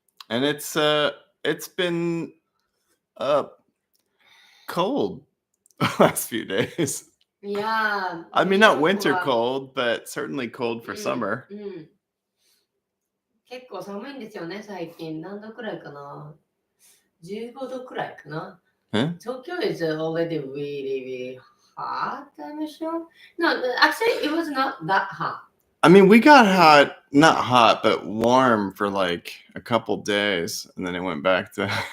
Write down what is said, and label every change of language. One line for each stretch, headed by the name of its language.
English: And it's been cold the last few days. Yeah. I mean, not winter cold, but certainly cold for summer.
Japanese: 結構寒いんですよね、最近。何度くらいかな ?15 度くらいかな
English: Tokyo is already really, really hot, I'm sure. No, actually, it was not that hot. I mean, we got hot, not hot, but warm for like a couple days, and then it went back to...